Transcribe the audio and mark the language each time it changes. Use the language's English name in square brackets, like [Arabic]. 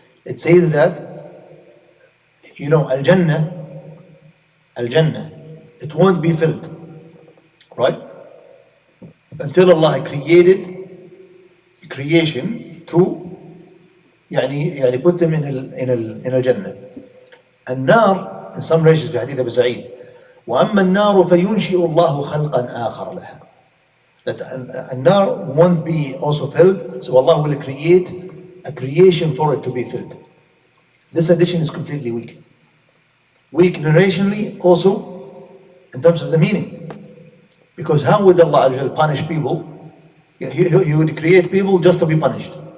[English] It says that, you know, al-Jannah, it won't be filled, right? Until Allah created creation to [Arabic] يعني [English] put them in al-Jannah. [Arabic] النار, [English] in some narrations [Arabic] في حديث أبي سعيد, وأما النار فينشئ الله خلقا آخر لها. [English] That [Arabic] النار [English] won't be also filled, so Allah will create a creation for it to be filled. This addition is completely weak. Weak narrationally, also in terms of the meaning. Because how would Allah punish people? He would create people just to be punished.